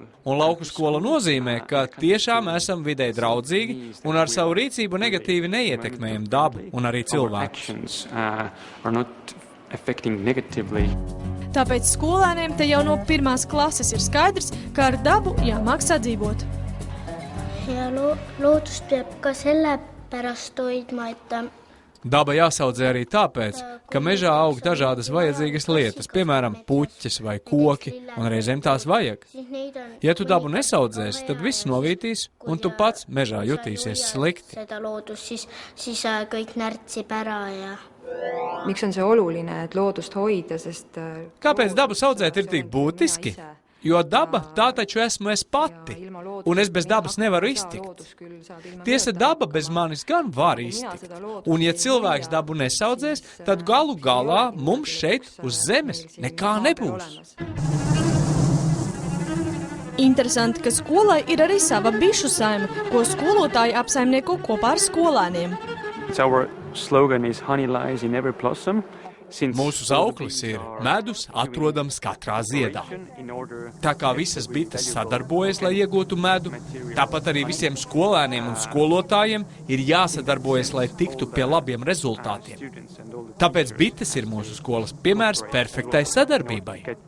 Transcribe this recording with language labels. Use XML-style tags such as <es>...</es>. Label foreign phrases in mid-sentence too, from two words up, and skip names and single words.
<lv>Un lauku skola nozīmē, ka tiešām esam videi draudzīgi un ar savu rīcību negatīvi neietekmējam dabu un arī cilvēkus.</lv> <en>affecting negatively.</en> <lv>Tāpēc skolēniem te jau no 1. klases ir skaidrs, ka ar dabu jāmāk sadzīvot.</lv> <et>Ja loodust peab ka sellepärast hoidma, et</et> <lv>Daba jāsaudzē arī tāpēc, ka mežā aug dažādas vajadzīgas lietas, piemēram, puķes vai koki, un reizēm tās vajag. Ja tu dabu nesaudzēsi, tad viss novītīs, un tu pats mežā jutīsies slikti.</lv> <et>seda loodust, siis kõik närtsib ära ja Miks on see oluline, et loodust hoida, sest</et> <lv>Kāpēc dabu saudzēt ir tik būtiski? Jo daba tā taču esmu es pati, un es bez dabas nevaru iztikt. Tiesa, daba bez manis gan var iztikt, un ja cilvēks dabu nesaudzēs, tad galu galā mums šeit uz zemes nekā nebūs. Interesanti, ka skolai ir arī sava bišu saima, ko skolotāji apsaimnieko kopā ar skolēniem.</lv> <en>Our slogan is honey lies in every blossom.</en> <lv>Mūsu sauklis ir medus atrodams katrā ziedā. Tā kā visas bites sadarbojas, lai iegūtu medu, tāpat arī visiem skolēniem un skolotājiem ir jāsadarbojas, lai tiktu pie labiem rezultātiem. Tāpēc bites ir mūsu skolas piemērs perfektai sadarbībai.</lv>